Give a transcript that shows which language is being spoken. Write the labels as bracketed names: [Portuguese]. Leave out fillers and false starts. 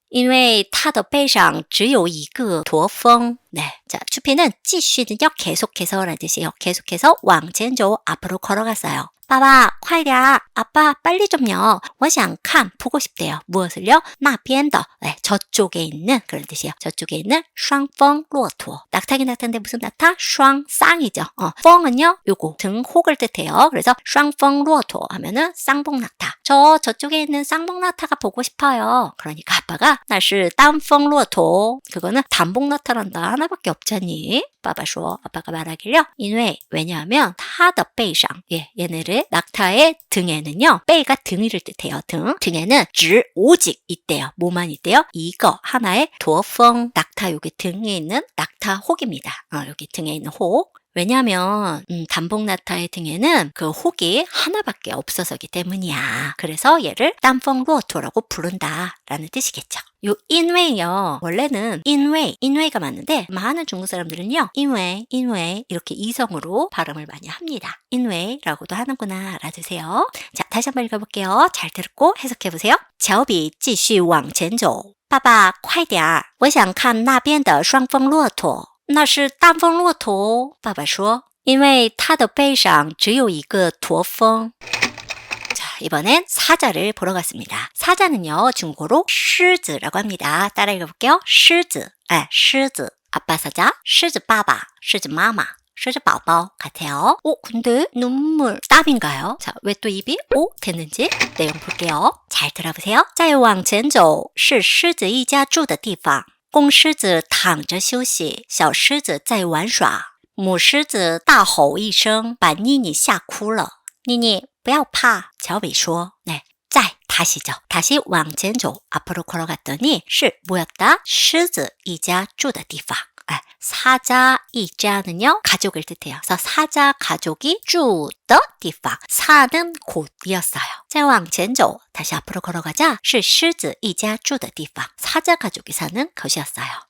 [Chinese] 因为它的背上只有一个驼峰. [Korean] 네, 자, 추피는 继续는요, 계속해서라는 뜻이에요. 계속해서 왕첸조 앞으로 걸어갔어요. 빠바, [Chinese] 快点, [Korean] 아빠 빨리 좀요. [Chinese] 我想看, [Korean] 보고 싶대요. 무엇을요? [Chinese] 那边的, [Korean] 네, 저쪽에 있는 그런 뜻이에요. 저쪽에 있는 [Chinese] 双峰骆驼. [Korean] 낙타긴 낙타인데 무슨 낙타? 双, 쌍이죠. 펑은요, 요거 등혹을 뜻해요. 그래서 [Chinese] 双峰骆驼 [Korean] 하면은 쌍봉 낙타. 저쪽에 있는 쌍봉 낙타가 보고 싶어요. 그러니까 아빠가 [Chinese] 那是单峰骆驼. [Korean] 그거는 단봉 낙타란다. 하나밖에 없잖니. 빠바쇼 아빠가 말하길요. 因为 왜냐하면 [Chinese] 它的背上 [Korean] 얘네를 낙타의 등에는요. 빼가 등위를 뜻해요. 등에는 只 오직 있대요. 뭐만 있대요? 이거 하나의 [Chinese] 驼峰 [Korean] 낙타 여기 등에 있는 낙타 혹입니다. 여기 등에 있는 혹. 왜냐하면 단봉 낙타의 등에는 그 혹이 하나밖에 없어서기 때문이야. 그래서 얘를 땀펑 루어토라고 부른다라는 뜻이겠죠. 요 인웨이요. 원래는 인웨이가 맞는데 많은 중국 사람들은요. 인웨이 이렇게 이성으로 발음을 많이 합니다. 인웨이라고도 하는구나 알아두세요. 자, 다시 한번 읽어볼게요. 잘 듣고 해석해보세요. [Chinese] 乔比继续往前走爸爸快点我想看那边的双峰骆驼那是单峰骆驼爸爸说因为它的背上只有一个驼峰 [Korean] 자, 이번엔 사자를 보러 갔습니다. 사자는요, 중국어로 狮子라고 합니다. 따라 읽어볼게요. 狮子,狮子, 아빠 사자, [Chinese] 狮子爸爸, 狮子妈妈, 狮子宝宝 [Korean] 같아요. 근데 눈물, 땀인가요? 자, 왜 또 입이 됐는지 내용 볼게요. 잘 들어보세요. [Chinese] 再往前走是狮子一家住的地方公狮子躺着休息小狮子在玩耍母狮子大吼一声把妮妮吓哭了妮妮不要怕乔比说 [Korean] 네, [Chinese] 再 [Korean] 다시죠. 다시 [Chinese] 往前走 [Korean] 앞으로 걸어갔더니 是 뭐였다? [Chinese] 狮子一家住的地方 [Korean] 사자 이자는요 가족을 뜻해요. 그래서 사자 가족이 [Chinese] 住的地方 [Korean] 사는 곳이었어요. [Chinese] 再往前走 [Korean] 다시 앞으로 걸어가자 [Chinese] 是狮子一家住的地方 [Korean] 사자 가족이 사는 곳이었어요.